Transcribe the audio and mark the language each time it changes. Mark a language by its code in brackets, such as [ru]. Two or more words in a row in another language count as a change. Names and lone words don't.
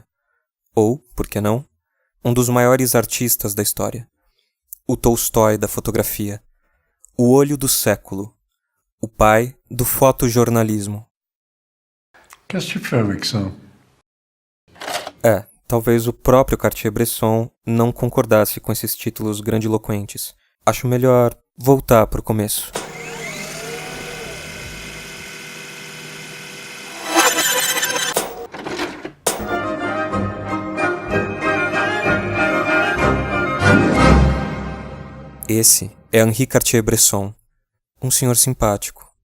[pt] Ou, por que não, um dos maiores artistas da história. O Tolstói da fotografia. O olho do século. O pai do fotojornalismo. [fr] Qu'est-ce que tu fais avec ça? [pt] Talvez o próprio Cartier-Bresson não concordasse com esses títulos grandiloquentes. Acho melhor voltar para o começo. Esse é Henri Cartier-Bresson, um senhor simpático.